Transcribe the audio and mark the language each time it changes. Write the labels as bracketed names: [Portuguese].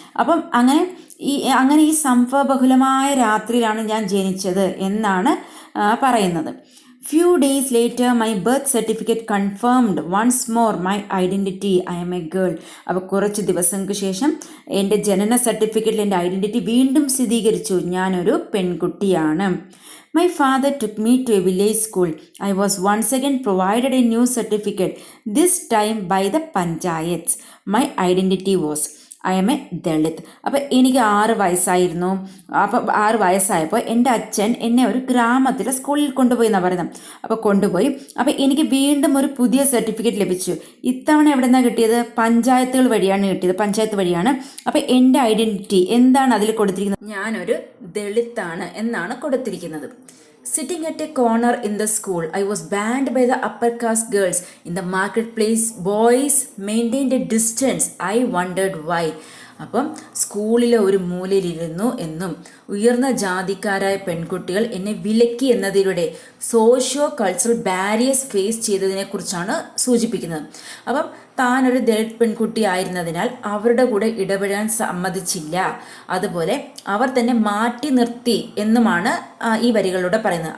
[Malayalam] അപ്പം അങ്ങനെ ഈ സംഭവബഹുലമായ രാത്രിയിലാണ് ഞാൻ ജനിച്ചത് എന്നാണ് പറയുന്നത്. [English] Few days later my birth certificate confirmed once more my identity I am a girl. [Malayalam] അപ്പോൾ കുറച്ച് ദിവസങ്ങൾക്ക് ശേഷം എൻ്റെ ജനന സർട്ടിഫിക്കറ്റിൽ എൻ്റെ ഐഡൻറ്റിറ്റി വീണ്ടും സ്ഥിരീകരിച്ചു, ഞാനൊരു പെൺകുട്ടിയാണ്. [English] My father took me to a village school. I was once again provided a new certificate, this time by the panchayats. My identity was I am a Dalit. [Malayalam] അപ്പോൾ എനിക്ക് 6 വയസ്സായിരുന്നു. അപ്പോൾ 6 വയസ്സായപ്പോൾ എൻ്റെ അച്ഛൻ എന്നെ ഒരു ഗ്രാമത്തിലെ സ്കൂളിൽ കൊണ്ടുപോയി എന്നാണ് പറയുന്നത്. അപ്പോൾ കൊണ്ടുപോയി. അപ്പോൾ എനിക്ക് വീണ്ടും ഒരു പുതിയ സർട്ടിഫിക്കറ്റ് ലഭിച്ചു. ഇത്തവണ എവിടെ നിന്നാണ് കിട്ടിയത്? പഞ്ചായത്തുകൾ വഴിയാണ് കിട്ടിയത്. പഞ്ചായത്ത് വഴിയാണ്. അപ്പോൾ എൻ്റെ ഐഡൻറ്റിറ്റി എന്താണ് അതിൽ കൊടുത്തിരിക്കുന്നത്? ഞാനൊരു ദളിത്താണ് എന്നാണ് കൊടുത്തിരിക്കുന്നത്. [English] Sitting at a corner in the school, I was banned by the upper caste girls. In the marketplace, boys maintained a distance. I wondered why. [Malayalam] അപ്പം സ്കൂളിലെ ഒരു മൂലയിലിരുന്നു എന്നും ഉയർന്ന ജാതിക്കാരായ പെൺകുട്ടികൾ എന്നെ വിലക്കി എന്നതിലൂടെ സോഷ്യോ കൾച്ചറൽ ബാരിയേഴ്സ് ഫേസ് ചെയ്തതിനെക്കുറിച്ചാണ് സൂചിപ്പിക്കുന്നത്. അപ്പം താനൊരു ദളിത് പെൺകുട്ടി ആയിരുന്നതിനാൽ അവരുടെ കൂടെ ഇടപെടാൻ സമ്മതിച്ചില്ല, അതുപോലെ അവർ തന്നെ മാറ്റി നിർത്തി എന്നുമാണ് ഈ വരികളിലൂടെ പറയുന്നത്.